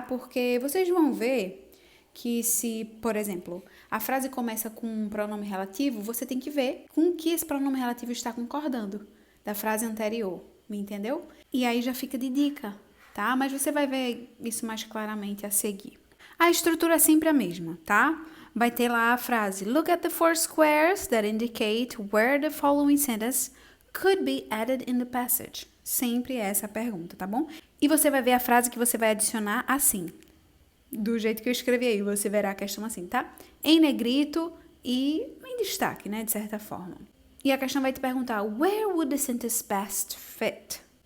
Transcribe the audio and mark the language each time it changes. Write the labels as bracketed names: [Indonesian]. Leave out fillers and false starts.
[Portuguese] Porque vocês vão ver que se, por exemplo, a frase começa com um pronome relativo, você tem que ver com que esse pronome relativo está concordando da frase anterior, me entendeu? E aí já fica de dica, tá? Mas você vai ver isso mais claramente a seguir. A estrutura é sempre a mesma, tá? Vai ter lá a frase [English] Look at the 4 squares that indicate where the following sentence could be added in the passage. [Portuguese] Sempre essa a pergunta, tá bom? E você vai ver a frase que você vai adicionar assim. Do jeito que eu escrevi aí, você verá a questão assim, tá? Em negrito e em destaque, né? De certa forma. E a questão vai te perguntar [English] Where would the sentence best fit?